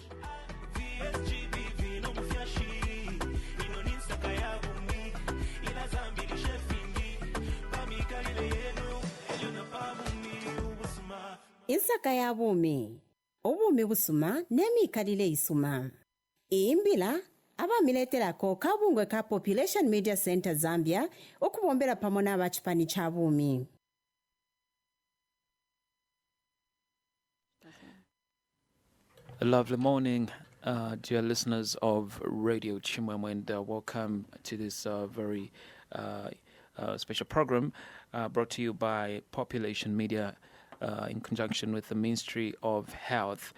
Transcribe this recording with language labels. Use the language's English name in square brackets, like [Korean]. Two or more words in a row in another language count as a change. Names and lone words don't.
[Bemba] Insaka ya bumi obumi busuma nemikalile isuma. Imbila abamiletelako kabungwe ka Population Media Center Zambia okubombera pamona abachipani cha bumi. [English] A lovely morning, dear listeners of Radio Chimwemwe, and welcome to this very special program brought to you by Population Media in conjunction with the Ministry of Health.